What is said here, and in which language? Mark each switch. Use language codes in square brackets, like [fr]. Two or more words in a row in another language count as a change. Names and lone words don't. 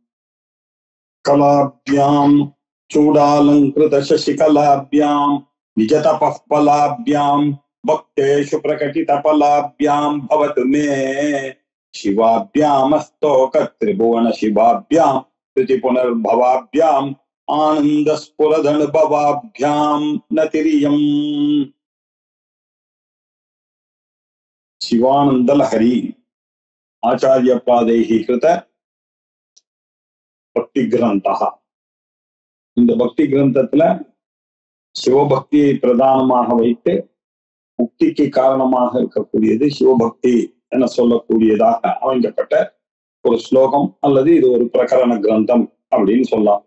[sa] कलाभ्यां चूडालंकृत शशिकलाभ्यां निजतपः फलाभ्यां भक्तेषु प्रकटितफलाभ्यां भवतु मे शिवाभ्यामस्तोक त्रिभुवन शिवाभ्यां कृतिपुनर्भवाभ्याम् आनन्दस्फुरदनुभवाभ्यां नतिरियम्। शिवानंद लहरी आचार्य पादैः कृत भक्ति ग्रन्थः. [ta] இந்த பக்தி கிரந்தத்துல சிவபக்தியை பிரதானமாக வைத்து முக்திக்கு காரணமாக இருக்கக்கூடியது சிவபக்தி என சொல்லக்கூடியதாக அமைக்கப்பட்ட ஒரு ஸ்லோகம் அல்லது இது ஒரு பிரகரண கிரந்தம் அப்படின்னு சொல்லலாம்.